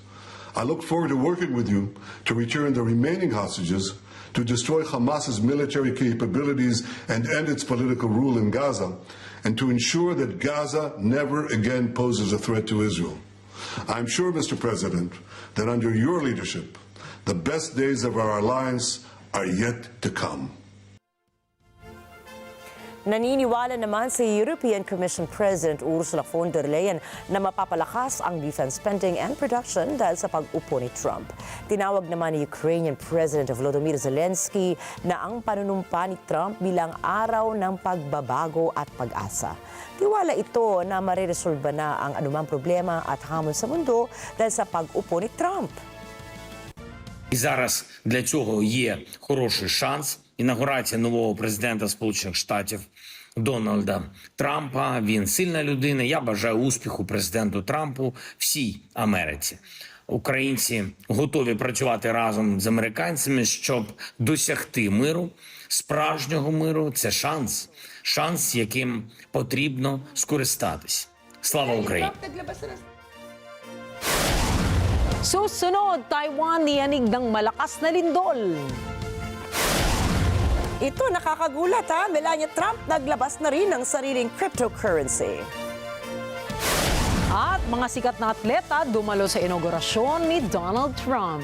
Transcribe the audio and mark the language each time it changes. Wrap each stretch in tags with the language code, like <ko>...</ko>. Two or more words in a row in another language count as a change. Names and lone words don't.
<en>I look forward to working with you to return the remaining hostages, to destroy Hamas's military capabilities and end its political rule in Gaza, and to ensure that Gaza never again poses a threat to Israel. I'm sure, Mr. President, that under your leadership, the best days of our alliance are yet to come.</en> <tl>Naniniwala naman si European Commission President Ursula von der Leyen na mapapalakas ang</tl> <en>defense spending and production</en> <tl>dahil sa pag-upo ni Trump. Tinawag naman ni Ukrainian President Volodymyr Zelensky na ang panunumpa ni Trump bilang araw ng pagbabago at pag-asa. Tiwala ito na mareresolba na ang anumang problema at hamon sa mundo dahil sa pag-upo ni Trump.</tl> <uk>І зараз для цього є хороший шанс. Інаугурація нового президента Сполучених Штатів Дональда Трампа. Він сильна людина. Я бажаю успіху президенту Трампу всій Америці. Українці готові працювати разом з американцями, щоб досягти миру, справжнього миру. Це шанс. Шанс, яким потрібно скористатись. Слава Україні!</uk> <tl>Susunod, Taiwan niyanig ng malakas na lindol. Ito nakakagulat ha, Melania Trump naglabas na rin ng sariling cryptocurrency. At mga sikat na atleta dumalo sa inaugurasyon ni Donald Trump.</tl>